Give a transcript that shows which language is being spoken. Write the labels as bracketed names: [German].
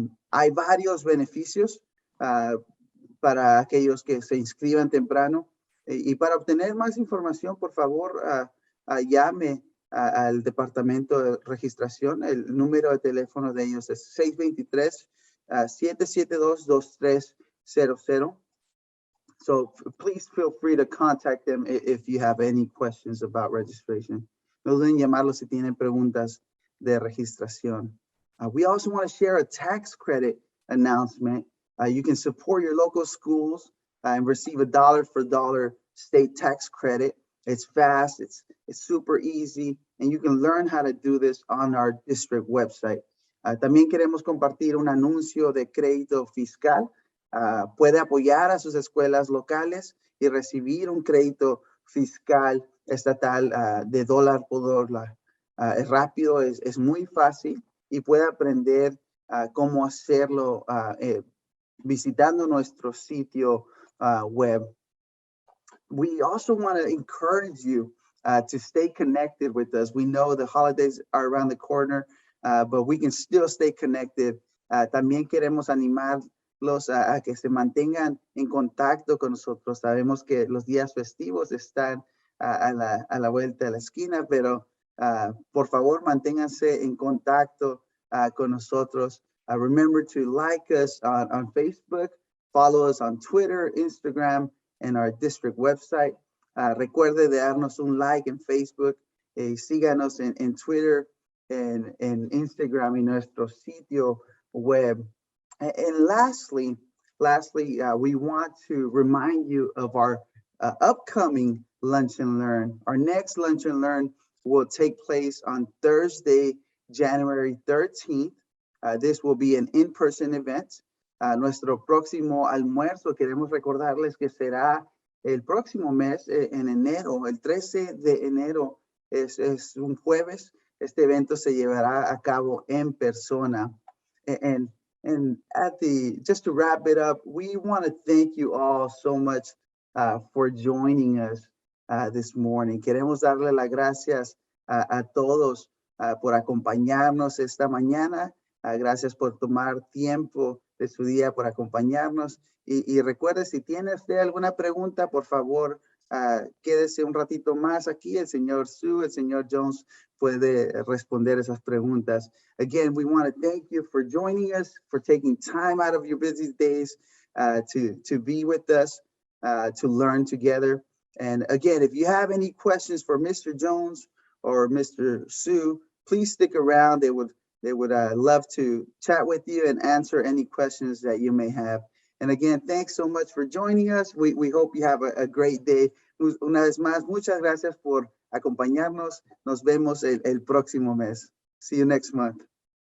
[Spanish] Hay varios beneficios para aquellos que se inscriban temprano. Y para obtener más información, por favor, llame al departamento de registración. El número de teléfono de ellos es 623-772-2300. [English] So please feel free to contact them if you have any questions about registration. [Spanish] No duden llamarlos si tienen preguntas de registración. [English] We also want to share a tax credit announcement. You can support your local schools and receive a dollar-for-dollar state tax credit. It's fast, it's super easy, and you can learn how to do this on our district website. [Spanish] También queremos compartir un anuncio de crédito fiscal. Puede apoyar a sus escuelas locales y recibir un crédito fiscal estatal de dólar por dólar. Es rápido, es muy fácil y puede aprender cómo hacerlo visitando nuestro sitio web. [English] We also want to encourage you to stay connected with us. We know the holidays are around the corner, but we can still stay connected. [Spanish] También queremos animarlos a que se mantengan en contacto con nosotros. Sabemos que los días festivos están a la vuelta de la esquina, pero por favor, manténganse en contacto con nosotros. [English] Remember to like us on Facebook, follow us on Twitter, Instagram, and our district website. [Spanish] Recuerde de darnos un like en Facebook, síganos en Twitter, en Instagram y nuestro sitio web. [English] And lastly, we want to remind you of our upcoming Lunch and Learn. Our next Lunch and Learn will take place on Thursday, January 13th. This will be an in-person event. [Spanish] Nuestro próximo almuerzo, queremos recordarles que será el próximo mes, en enero, el 13 de enero, es un jueves. Este evento se llevará a cabo en persona. [English] And just to wrap it up, we want to thank you all so much for joining us this morning. [Spanish] Queremos darle las gracias a todos por acompañarnos esta mañana. Gracias por tomar tiempo de su día por acompañarnos. Y recuerde, si tiene usted alguna pregunta, por favor, quédese un ratito más aquí. El señor Sue, el señor Jones puede responder esas preguntas. [English] Again, we want to thank you for joining us, for taking time out of your busy days to be with us, to learn together. And again, if you have any questions for Mr. Jones or Mr. Sue, please stick around. They would love to chat with you and answer any questions that you may have. And again, thanks so much for joining us. We hope you have a great day. [Spanish] Una vez más, muchas gracias por acompañarnos. Nos vemos el próximo mes. [English] See you next month.